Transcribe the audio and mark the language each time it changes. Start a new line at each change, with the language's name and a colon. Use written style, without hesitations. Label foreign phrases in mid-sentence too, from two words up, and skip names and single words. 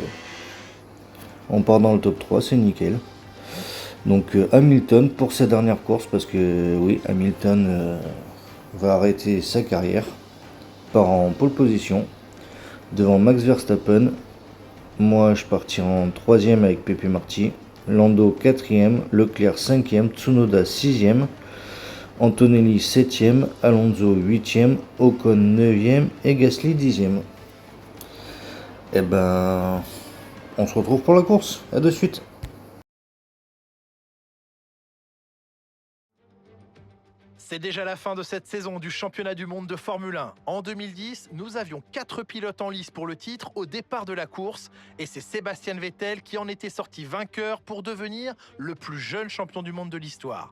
French: On part dans le top 3, c'est nickel. Donc Hamilton pour sa dernière course, parce que oui, Hamilton va arrêter sa carrière. Part en pole position devant Max Verstappen. Moi je partirai en 3e avec Pepe Marti, Lando 4e, Leclerc 5e, Tsunoda 6e, Antonelli 7e, Alonso 8e, Ocon 9e et Gasly 10e. Et ben on se retrouve pour la course, à de suite. C'est déjà la fin de cette saison du championnat du monde de Formule 1. En 2010, nous avions 4 pilotes en lice pour le titre au départ de la course et c'est Sébastien Vettel qui en était sorti vainqueur pour devenir le plus jeune champion du monde de l'histoire.